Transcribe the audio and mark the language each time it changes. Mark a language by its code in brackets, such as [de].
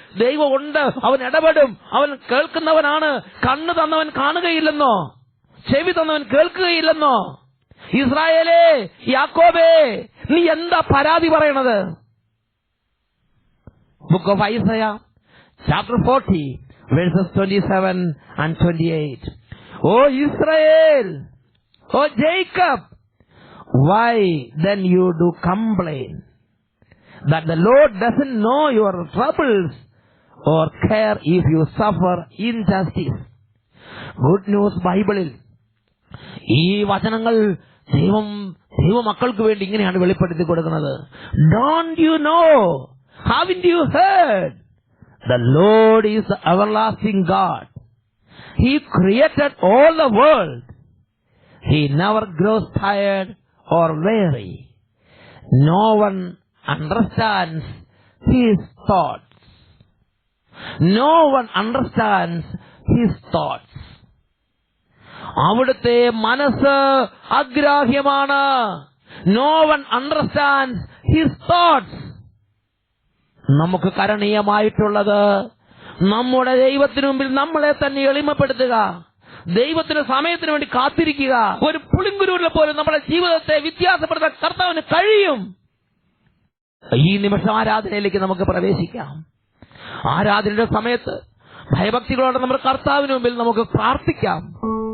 [ml] ദൈവം ഉണ്ട്, അവൻ ഇടപെടും, അവൻ കേൾക്കുന്നവനാണ്. കണ്ണ് തന്നവൻ കാണുകയില്ലെന്നോ, ചെവി തന്നവൻ കേൾക്കുകയില്ലെന്നോ? ഇസ്രായേലേ, യാക്കോബേ, നീ എന്താ പരാതി പറയണത്? [en] Book of Isaiah chapter 40 verses 27 and 28. O Israel, O Jacob, why then you do complain that the Lord doesn't know your troubles or care if you suffer injustice? [ml] Good news ബൈബിളിൽ ഈ വചനങ്ങൾ ദൈവമക്കൾക്ക് വേണ്ടി ഇങ്ങനെയാണ് വെളിപ്പെടുത്തി കൊടുക്കുന്നത്. [en] Don't you know? Haven't you heard? The Lord is the everlasting God. He created all the world. He never grows tired or weary. No one understands his thoughts. No one understands his thoughts. [ml] അവിടുത്തെ മനസ്സ് അഗ്രാഹ്യമാണ്. [en] No one understands his thoughts. [ml] നമുക്ക് കരണീയമായിട്ടുള്ളത് നമ്മുടെ ദൈവത്തിനു മുമ്പിൽ നമ്മളെ തന്നെ എളിമപ്പെടുത്തുക, ദൈവത്തിന്റെ സമയത്തിന് വേണ്ടി കാത്തിരിക്കുക. ഒരു പുളിങ്കുരുവിനെ പോലും നമ്മുടെ ജീവിതത്തെ വ്യത്യാസപ്പെടുത്താൻ കർത്താവിന് കഴിയും. ഈ നിമിഷം ആരാധനയിലേക്ക് നമുക്ക് പ്രവേശിക്കാം. ആരാധനയുടെ സമയത്ത് ഭയഭക്തികളോടെ നമ്മുടെ കർത്താവിന് മുമ്പിൽ നമുക്ക് പ്രാർത്ഥിക്കാം.